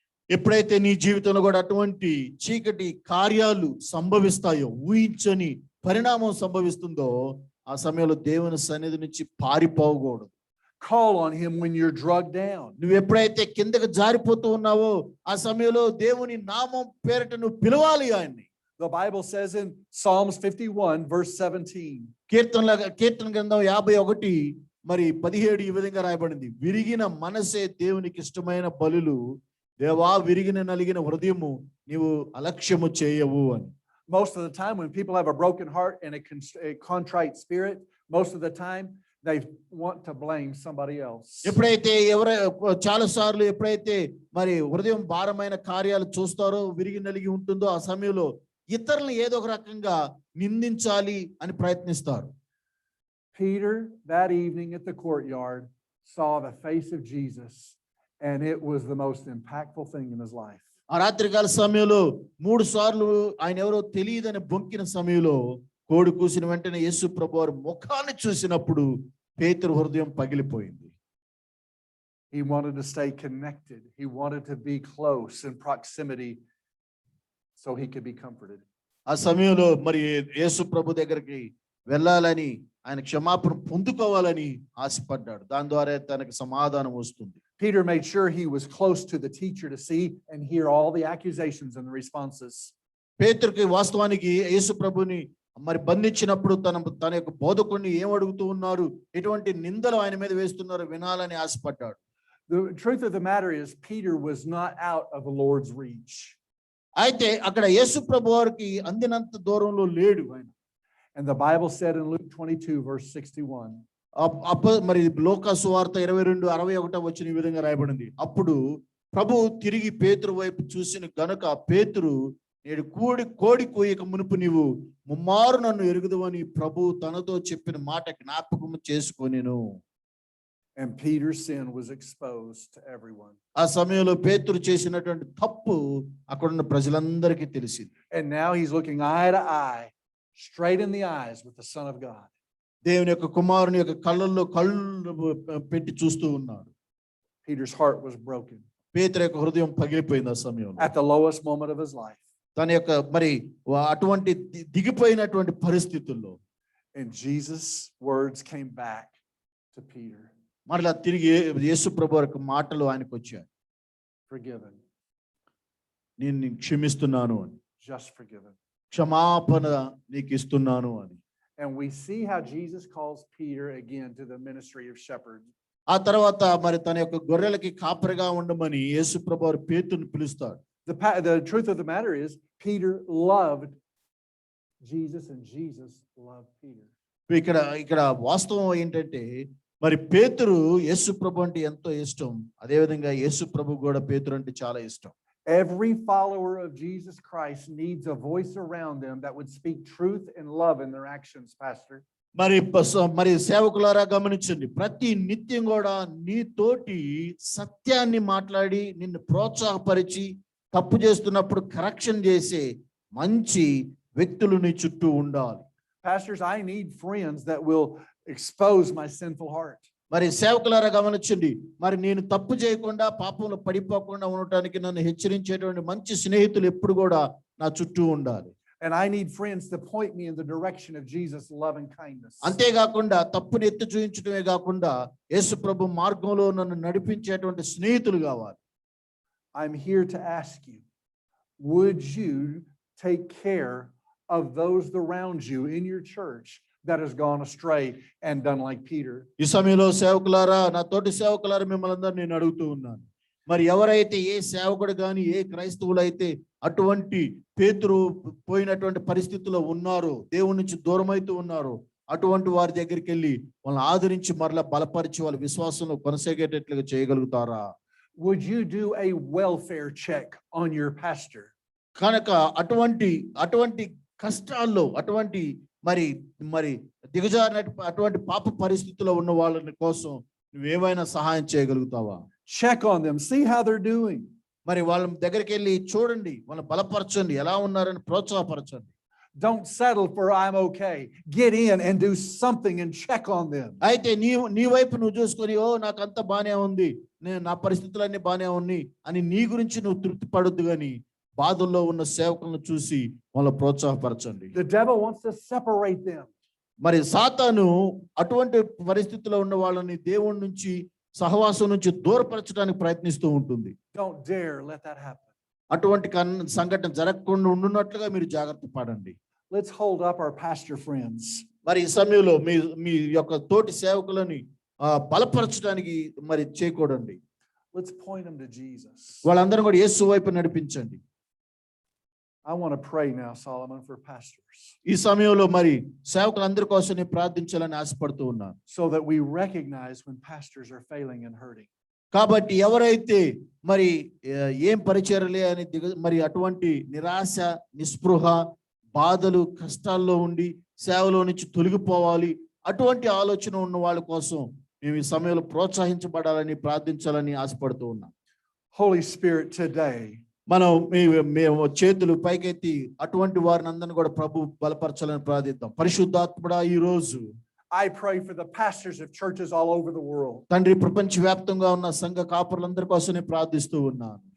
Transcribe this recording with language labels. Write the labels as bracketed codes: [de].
[te] ఎప్పుడైతే నీ జీవితంలో కూడా అటువంటి చీకటి కార్యాలు సంభవిస్తాయో, ఊహించని పరిణామం సంభవిస్తుందో, ఆ సమయంలో దేవుని సన్నిధి నుంచి పారిపోకూడదు. [en] Call on him when you're drugged down. [te] నువ్వు ఎప్పుడైతే కిందకి జారిపోతూ ఉన్నావో ఆ సమయంలో దేవుని నామం పేరిట నువ్వు పిలవాలి ఆయన్ని. [en] The Bible says in Psalms 51 verse 17. [te] కీర్తన గ్రంథం 51 మరి 17 ఈ విధంగా రాయబడింది, విరిగిన మనసే దేవునికి ఇష్టమైన బలులు, దేవా విరిగిన నలిగిన హృదయము నీవు అలక్ష్యము చేయవు అని. [en] Most of the time when people have a broken heart and a contrite spirit, most of the time they want to blame somebody else. [te] ఎప్పుడైతే చాలా సార్లు ఎప్పుడైతే మరి హృదయం భారమైన కార్యాలు చూస్తారో, విరిగి నలిగి ఉంటుందో, ఆ సమయంలో ఇతరులను ఏదో ఒక రకంగా నిందించాలి అని ప్రయత్నిస్తారు. [en] Peter that evening at the courtyard saw the face of Jesus, and it was the most impactful thing in his life. [te] ఆ రాత్రికాల సమయంలో 3 సార్లు ఆయన ఎవరో తెలియదని బొంకిన సమయంలో కోడి కూసిన వెంటనే యేసు ప్రభువారి ముఖాన్ని చూసినప్పుడు పేతురు హృదయం పగిలిపోయింది. [en] He wanted to stay connected. He wanted to be close in proximity so he could be comforted. [te] ఆ సమయంలో మరి యేసు ప్రభు దగ్గరికి వెళ్ళాలని, ఆయన క్షమాపణ పొందుకోవాలని ఆశపడ్డాడు. దాని ద్వారా తనకు సమాధానం వస్తుంది. [en] Peter made sure he was close to the teacher to see and hear all the accusations and the responses. [te] పేతురుకి వాస్తవానికి యేసు ప్రభుని మరి బంధించినప్పుడు తన యొక్క బోధకుడిని ఏం అడుగుతూ ఉన్నారు, ఎటువంటి నిందలు ఆయన మీద వేస్తున్నారు వినాలని ఆశపడ్డాడు. [en] The truth of the matter is Peter was not out of the Lord's reach. [te] అయితే అక్కడ యేసు ప్రభు వారికి అందినంత దూరంలో లేడు ఆయన. [en] And the Bible said in Luke 22 verse 61. [te] మరి లోకా సువార్త 22:61 వచ్చిన ఈ విధంగా రాయబడింది. అప్పుడు ప్రభు తిరిగి పేతురు వైపు చూసిన గనుక పేతురు, నేడు కోడి కోయక మునుపు నీవు ముమ్మారు నన్ను ఎరుగుదువని ప్రభు తనతో చెప్పిన మాట జ్ఞాపకం చేసుకొనెను. [en] And Peter's sin was exposed to everyone. [te] ఆ సమయంలో పేతురు చేసినటువంటి తప్పు అక్కడున్న ప్రజలందరికీ తెలిసింది. [en] And now he's looking eye to eye, straight in the eyes with the Son of God. [te] దేవుని యొక్క కుమారుని యొక్క కళ్ళల్లో కళ్ళు పెట్టి చూస్తూ ఉన్నాడు. [en] Peter's heart was broken [te] పేతురు యొక్క హృదయం పగిలిపోయింది ఆ సమయంలో. [en] at the lowest moment of his life. [te] తన యొక్క మరి అటువంటి దిగిపోయినటువంటి పరిస్థితుల్లో [en] And Jesus' words came back to Peter. [te] మరలా తిరిగి యేసు ప్రభు యొక్క మాటలు ఆయనకు వచ్చాయి. [en] Forgiven, [te] నేను క్షమిస్తున్నాను అని, [en] just forgiven. [te] క్షమాపణ నీకు ఇస్తున్నాను అని. [en] And we see how Jesus calls Peter again to the ministry of shepherd. [te] ఆ తర్వాత మరి తన యొక్క గొర్రెలకి కాపరిగా ఉండమని యేసు ప్రభు వారు పేతురుని పిలుస్తాడు. [en] The truth of the matter is Peter loved Jesus and Jesus loved Peter. [te] ఇక్కడ వాస్తవం ఏంటంటే మరి పేతురు యేసు ప్రభు అంటే ఎంతో ఇష్టం, అదే విధంగా యేసు ప్రభు కూడా పేతురు అంటే చాలా ఇష్టం. [en] Every follower of Jesus Christ needs a voice around them that would speak truth and love in their actions, Pastor. [te] మరి సేవకులారా గమనించండి, ప్రతి నిత్యం కూడా నీతోటి సత్యాన్ని మాట్లాడి నిన్ను ప్రోత్సాహపరిచి తప్పు చేస్తున్నప్పుడు కరెక్షన్ చేసే మంచి వ్యక్తులు నీ చుట్టూ ఉండాలి. [en] Pastors, I need friends that will expose my sinful heart. [te] మరి సేవకులారా గమనించండి, మరి నేను తప్పు చేయకుండా పాపంలో పడిపోకుండా ఉండటానికి నన్ను హెచ్చరించేటువంటి మంచి స్నేహితులు ఎప్పుడు కూడా నా చుట్టూ ఉండాలి. [en] And I need friends to point me in the direction of Jesus' love and kindness. [te] అంతేకాకుండా తప్పుని ఎత్తి చూపించడమే కాకుండా యేసు ప్రభు మార్గంలో నన్ను నడిపించేటువంటి స్నేహితులు కావాలి. [en] I'm here to ask you, would you take care of those around you in your church that has gone astray and done like Peter? [te] ఈ సమయంలో సేవకులారా, నా తోటి సేవకులారా, మిమ్మల్ని అందరినీ నేను అడుగుతూ ఉన్నాను, మరి ఎవరైతే ఏ సేవకుడు కానీ ఏ క్రైస్తవులు అయితే అటువంటి పేతురు పోయినటువంటి పరిస్థితుల్లో ఉన్నారో, దేవుడి నుంచి దూరమైతూ ఉన్నారో, అటువంటి వారి దగ్గరికి వెళ్ళి వాళ్ళని ఆదరించి మరలా బలపరిచి వాళ్ళ విశ్వాసంలో కొనసాగేటట్లుగా చేయగలుగుతారా? [en] Would you do a welfare check on your pastor? [te] కనుక అటువంటి కష్టాల్లో, అటువంటి మరి దిగజారిన అటువంటి పాప పరిస్థితుల్లో ఉన్న వాళ్ళని కోసం నువ్వేమైనా సహాయం చేయగలుగుతావా? [en] Check on them, see how they're doing. [te] మరి వాళ్ళ దగ్గరికి వెళ్ళి చూడండి, వాళ్ళని బలపరచండి, ఎలా ఉన్నారని ప్రోత్సాహపరచండి. [en] Don't settle for I'm okay. Get in and do something and check on them. [te] అయితే నీ వైపు నువ్వు చూసుకొని, ఓ నాకంతా బానే ఉంది, నా పరిస్థితులన్నీ బానే ఉన్నాయి అని నీ గురించి నువ్వు తృప్తి పడొద్దు, కానీ బాధల్లో ఉన్న సేవకులను చూసి వాళ్ళని ప్రోత్సాహపరచండి. [en] The devil wants to separate them. [te] మరి సాతాను అటువంటి పరిస్థితుల్లో ఉన్న వాళ్ళని దేవుడి నుంచి, సహవాసం నుంచి దూరపరచడానికి ప్రయత్నిస్తూ ఉంటుంది. [en] Don't dare let that happen. [te] అటువంటి సంఘటన జరగకుండా ఉండున్నట్లుగా మీరు జాగ్రత్త పడండి. [en] Let's hold up our pastor friends. [te] మరి ఈ సమయంలో మీ యొక్క తోటి సేవకులని బలపరచడానికి మరి చేయకూడండి. [en] Let's point them to Jesus. [te] వాళ్ళందరూ కూడా యేసు వైపు నడిపించండి. [en] I want to pray now, Solomon, for pastors, [te] ఈ సమయంలో మరి సేవకులందరి కోసం నేను ప్రార్థించాలని ఆశపడుతూ ఉన్నాను. [en] so that we recognize when pastors are failing and hurting. [te] కాబట్టి ఎవరైతే మరి ఏం పరిచర్యలే అని మరి అటువంటి నిరాశ, నిస్పృహ, బాధలు, కష్టాల్లో ఉండి సేవలో నుంచి తొలగిపోవాలి, అటువంటి ఆలోచన ఉన్న వాళ్ళ కోసం మేము ఈ సమయంలో ప్రోత్సహించబడాలని ప్రార్థించాలని ఆశపడుతూ ఉన్నాం. [en] Holy Spirit, today [te] మేము చేతులు పైకెత్తి అటువంటి వారిని అందరిని కూడా ప్రభు బలపరచాలని ప్రార్థిద్దాం. పరిశుద్ధాత్ముడా, ఈ రోజు [en] I pray for the pastors of churches all over the world, [te] తండ్రి ప్రపంచవ్యాప్తంగా ఉన్న సంఘ కాపురులందరి కోసం నేను ప్రార్థిస్తూ ఉన్నాను.